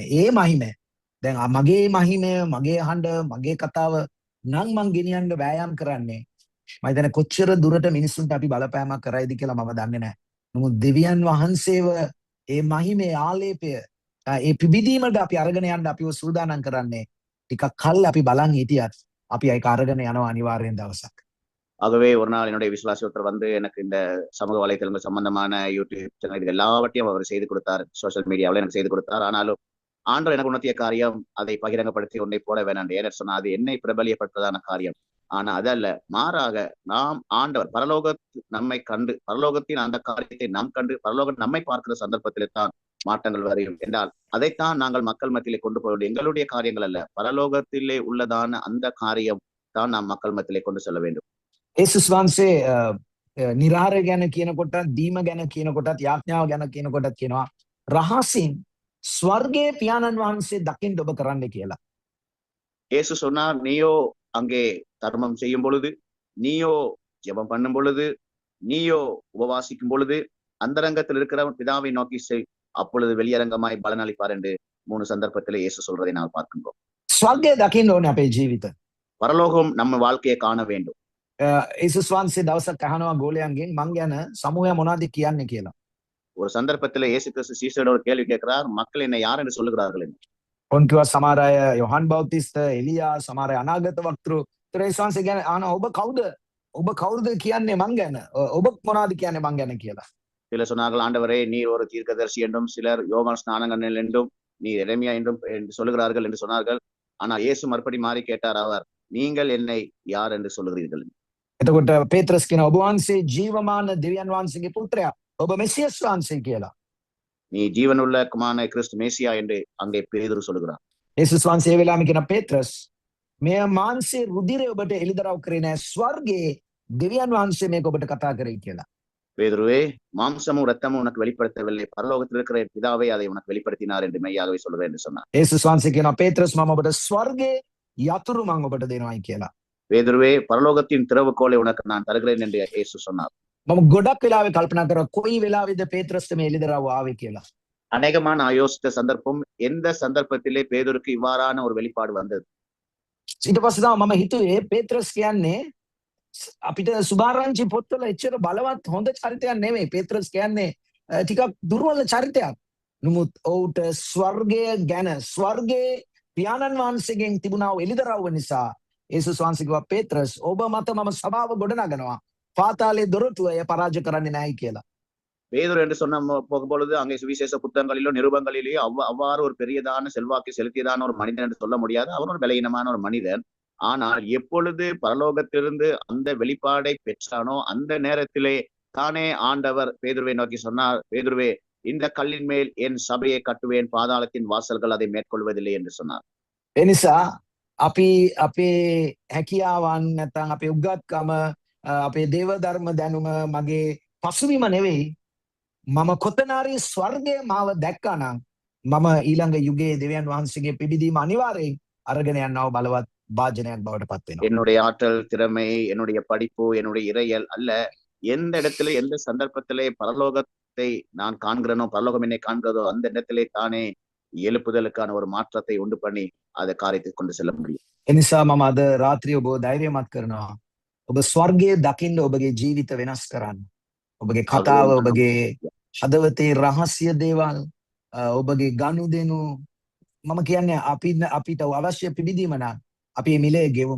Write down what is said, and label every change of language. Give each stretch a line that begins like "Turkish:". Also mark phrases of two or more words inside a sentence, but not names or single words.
Sinhala: ඒ මහිමය දැන් මගේ මහිමය, මගේ හඬ, මගේ කතාව නම් මං ගෙනියන්න වෑයම් කරන්නේ. මම හිතන්නේ කොච්චර දුරට මිනිස්සුන්ට අපි බලපෑමක් කරයිද කියලා මම දන්නේ නැහැ. නමුත් දෙවියන් වහන්සේව ඒ මහිමේ ආලේපය, ඒ පිබිදීමට අපි අරගෙන යන්න අපිව සූදානම් කරන්නේ. ටිකක් කල් අපි බලන් හිටියත් අපි ඒක අරගෙන යනවා අනිවාර්යෙන් දවසක්.
Tamil: ஆகவே ஒரு நாள் என்னுடைய விசுவாசி ஒருத்தர் வந்து எனக்கு இந்த சமூக வலைத்தளங்கள் சம்பந்தமான யூடியூப் சேனல் இது எல்லாவற்றையும் அவர் செய்து கொடுத்தார்.
English: social mediaவில்
Tamil: எனக்கு செய்து கொடுத்தார். ஆனாலும் ஆண்டவர் எனக்கு உணர்த்திய காரியம் அதை பகிரங்கப்படுத்தி ஒன்றை போட வேண்டாம். ஏன்னு சொன்னா அது என்னை பிரபலியப்பட்டதான காரியம். ஆனா அதல்ல, மாறாக நாம் ஆண்டவர் நம்மை கண்டு பரலோகத்தின் அந்த காரியத்தை நாம் கண்டு பரலோகம் நம்மை பார்க்கிற சந்தர்ப்பத்திலே தான் மாற்றங்கள் வரையும் என்றால் அதைத்தான் நாங்கள் மக்கள் மத்தியிலே கொண்டு போக வேண்டும். எங்களுடைய காரியங்கள் அல்ல, பரலோகத்திலே உள்ளதான அந்த காரியம் தான் நாம் மக்கள் மத்தியிலே கொண்டு செல்ல வேண்டும்.
Sinhala: යේසුස් වහන්සේ නිරාහාරය ගැන කියනකොටත්, දීම ගැන කියනකොටත්, යාඥාව ගැන කියනකොටත් කියනවා රහසින් ස්වර්ගයේ පියාණන් වහන්සේ දකින්න ඔබ කරන්න කියලා.
Tamil: இயேசு சொன்னார், நீயோ அங்கே தர்மம் செய்யும் பொழுது, நீயோ ஜெபம் பண்ணும் பொழுது, நீயோ உபவாசிக்கும் பொழுது அந்தரங்கத்தில் இருக்கிற பிதாவை நோக்கி செய், அப்பொழுது வெளியரங்கமாய் பலனளிப்பார் என்று 3 சந்தர்ப்பத்திலே இயேசு சொல்றதை நாம் பார்க்கின்றோம்.
Sinhala: ස්වර්ගය දකින්න ඕනේ අපේ ජීවිත.
Tamil: பரலோகம் நம்ம வாழ்க்கையை காண வேண்டும்.
Sinhala: යේසුස් වහන්සේ දවසක් අහනවා ගෝලයන්ගෙන් මං ගැන සමූහය මොනවද කියන්නේ කියලා.
Tamil: ஒரு சந்தர்ப்பத்திலே இயேசு கிறிஸ்து சீஷரோட ஒரு கேள்வி கேட்கிறார், மக்கள் என்னை யார் என்று சொல்லுகிறார்கள் என்று.
Sinhala: ඔවුන් කිව්වා සමහර අය යොහන් බෞතිස්ත, එලියා, සමහර අය අනාගත වක්තෘ. යේසුස් වහන්සේ ගැන අහනවා ඔබ කවුද? ඔබ කවුද කියන්නේ මං ගැන? ඔබ මොනවද කියන්නේ මං ගැන කියලා.
Tamil: சிலர் சொன்னார்கள், ஆண்டவரே நீர் ஒரு தீர்க்கதரிசி என்றும், சிலர் யோவான் ஸ்நானகன் என்றும், நீர் எரேமியா என்றும் சொல்லுகிறார்கள் என்று சொன்னார்கள். ஆனால் இயேசு மறுபடி மாறி கேட்டார் அவர், நீங்கள் என்னை யார் என்று சொல்லுகிறீர்கள்?
Sinhala: එතකොට පේත්‍රස් කියන ඔබ වහන්සේ ජීවමාන දෙවියන් වහන්සේගේ පුත්‍රයා, ඔබ මෙසියස් වහන්සේ කියලා.
Tamil: நீ ஜீவனுள்ள குமாரனை கிறிஸ்து மேசியா என்று அங்கே பேதுரு சொல்லுகிறார்.
Sinhala: යේසුස් වහන්සේ ඒ වෙලාවෙම කියන පේත්‍රස් මෙය මාංශේ රුධිරය ඔබට එළිදරව් කරේ නැහැ, ස්වර්ගයේ දෙවියන් වහන්සේ මේක ඔබට කතා කරේ කියලා.
Tamil: பேதுருவே, மாம்சமும் ரத்தமும் உனக்கு வெளிப்படுத்தவில்லை, பரலோகத்தில் இருக்கிற பிதாவே அதை உனக்கு வெளிப்படுத்தினார் என்று மெய்யாகவே சொல்லுவேன் என்று சொன்னார்.
Sinhala: යේසුස් වහන්සේ කියනවා පේත්‍රස් මම ඔබට ස්වර්ගයේ යතුරු මම ඔබට දෙනවායි කියලා.
Tamil: பேதுருவே, பரலோகத்தின் திறவுகோலை உனக்கு நான் தருகிறேன் என்று இயேசு சொன்னார்.
Sinhala: මම ගොඩක් වෙලාවෙ කල්පනා කරා කොයි වෙලාවෙද පේත්‍රස්ට මේ එළිදරව් ආවේ කියලා.
Tamil: அநேகமான யோசித்த சந்தர்ப்பம், எந்த சந்தர்ப்பத்திலே பேதுருக்கு இவ்வாறான ஒரு வெளிப்பாடு வந்தது.
Sinhala: ඊට පස්සේ තමයි මම හිතුවේ පේත්‍රස් කියන්නේ අපිට සුභාරංචි පොත්වල එච්චර බලවත් හොඳ චරිතයක් නෙමෙයි. පේත්‍රස් කියන්නේ ටිකක් දුර්වල චරිතයක්. නමුත් ඔහුට ස්වර්ගය ගැන, ස්වර්ගයේ පියාණන් වහන්සේගෙන් තිබුණා වූ එළිදරව් නිසා යේසුස් වහන්සේ කිව්වා පේත්‍රස් ඔබ මත මම සභාව ගොඩනගනවා. පාතාලයේ දොරටුව එය පරාජය කරන්නේ නැහැ කියලා.
Tamil: பேதுரு என்று சொன்ன போகும்பொழுது அங்கே சுவிசேஷ புத்தகங்களிலோ நிருபங்களிலேயோ அவ்வாறு ஒரு பெரியதான செல்வாக்கு செலுத்தியதான ஒரு மனிதன் என்று சொல்ல முடியாது. அவர் ஒரு பலவீனமான ஒரு மனிதன். ஆனால் எப்பொழுது பரலோகத்திலிருந்து அந்த வெளிப்பாடை பெற்றானோ அந்த நேரத்திலே தானே ஆண்டவர் பேதுருவை நோக்கி சொன்னார், பேதுருவே, இந்த கல்லின் மேல் என் சபையை கட்டுவேன், பாதாளத்தின் வாசல்கள் அதை மேற்கொள்வதில்லை என்று சொன்னார்.
Sinhala: එනිසා අපි අපේ හැකියාවන් නැත්නම් අපේ උගත්කම, අපේ දේව ධර්ම දැනුම, මගේ පසුබිම නෙවෙයි, මම කොතනාරි ස්වර්ගය මාව දැක්කා නම් මම ඊළඟ යුගයේ දෙවියන් වහන්සේගේ පිබිදීම අනිවාර්යෙන් අරගෙන යනවා බලවත් භාජනයක් බවට පත් වෙනවා.
Tamil: என்னுடைய ஆற்றல், திறமை, என்னுடைய படிப்பு, என்னுடைய இறையல் அல்ல, எந்த இடத்துல எந்த சந்தர்ப்பத்திலே பரலோகத்தை நான் காண்கிறேனோ, பரலோகம் என்னை காண்கிறதோ அந்த இடத்திலே தானே எழுப்புதலுக்கான ஒரு மாற்றத்தை உண்டு பண்ணி அதை காரியத்தை கொண்டு செல்ல முடியும்.
Sinhala: එනිසා මම අද රාත්‍රිය ඔබ ධෛර්යමත් කරනවා. ඔබ ස්වර්ගයේ දකින්න ඔබගේ ජීවිත වෙනස් කරන්න. ඔබගේ
Tamil: ஆகவே
Sinhala: කතාව,
Tamil: நாம்
Sinhala: ඔබගේ හදවතේ රහස්‍ය දේවල්, ඔබගේ ගනුදෙනු, මම කියන්නේ අපිට අවශ්‍ය පිබිදීම නම් අපි මේ මිලේ ගෙවමු.